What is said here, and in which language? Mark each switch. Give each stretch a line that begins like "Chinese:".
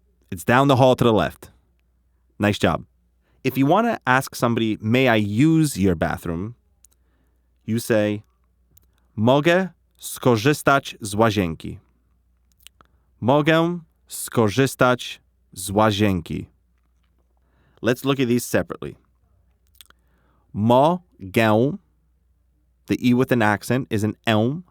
English: It's down the hall to the left. Nice job. If you want to ask somebody, may I use your bathroom? You say,
Polish: mogę skorzystać z łazienki. Mogę skorzystać z łazienki.
English: Let's look at these separately. Mogę, the E with an accent is an L.